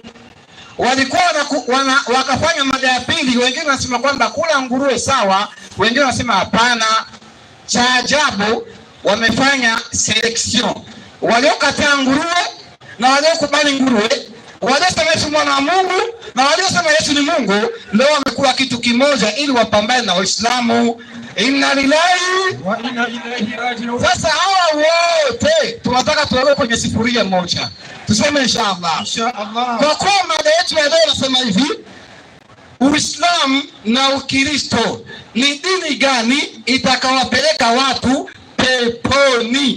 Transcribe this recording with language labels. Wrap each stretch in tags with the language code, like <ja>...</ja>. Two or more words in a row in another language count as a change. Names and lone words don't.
<sw>Walikuwa wakafanya mada ya pili, wengine wanasema kwamba kula nguruwe sawa, wengine wanasema hapana. Cha ajabu wamefanya selection, waliokataa nguruwe na waliokubali nguruwe, waliosema Yesu mwana wa Mungu na waliosema Yesu ni Mungu, leo wamekuwa kitu kimoja ili wapambane na Waislamu.</sw> <ar>إنا لله وإنا إليه راجعون.</ar> <sw>Sasa hawa wote tunataka tuwe kwenye sifuria moja, tuseme inshallah. Kwa kuwa mada yetu ya leo nasema hivi, Uislamu na Ukristo ni dini gani itakawapeleka watu peponi?</sw>